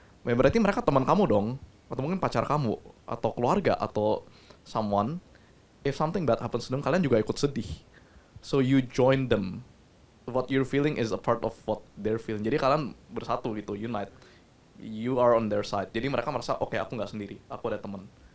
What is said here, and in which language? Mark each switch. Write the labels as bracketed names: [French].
[Indonesian] Ya, berarti mereka teman kamu dong, atau mungkin pacar kamu, atau keluarga, atau someone. [English] If something bad happens to them, [Indonesian] kalian juga ikut sedih. [English] So you join them. What you're feeling is a part of what they're feeling. [Indonesian] Jadi kalian bersatu gitu, unite. [English] You are on their side. [Indonesian] Jadi mereka merasa, oke, aku nggak sendiri, aku ada teman.